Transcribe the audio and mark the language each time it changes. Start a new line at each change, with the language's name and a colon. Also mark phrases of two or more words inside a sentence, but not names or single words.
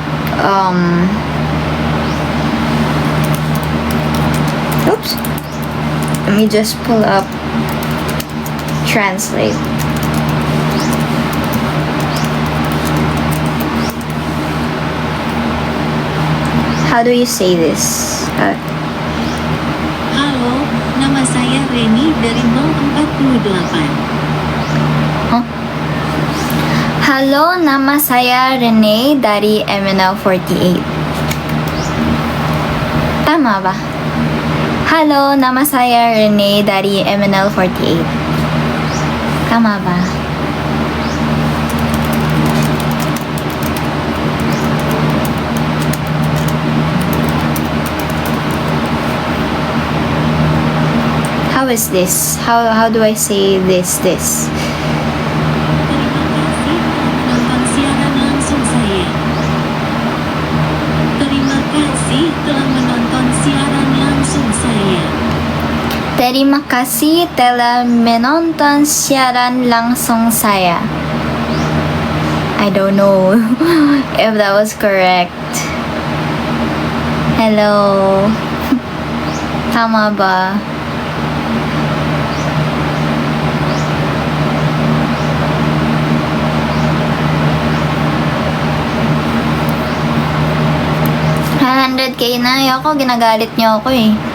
English: Oops. Let me just pull up... Translate. How do you say this?
Indonesian: Halo, nama saya Reni dari 048. Huh? Halo, nama saya Rene dari MNL48.
Filipino: Tama ba?
Indonesian: Halo, nama saya Rene dari MNL48.
Filipino: Tama ba?
English: How is this? How do I say this?
Indonesian: Terima kasih telah menonton siaran langsung saya. Terima kasih telah menonton siaran langsung saya.
English: I don't know if that was correct. Hello.
Filipino: Tama ba? K na. Ayoko, ginagalit niyo ako eh.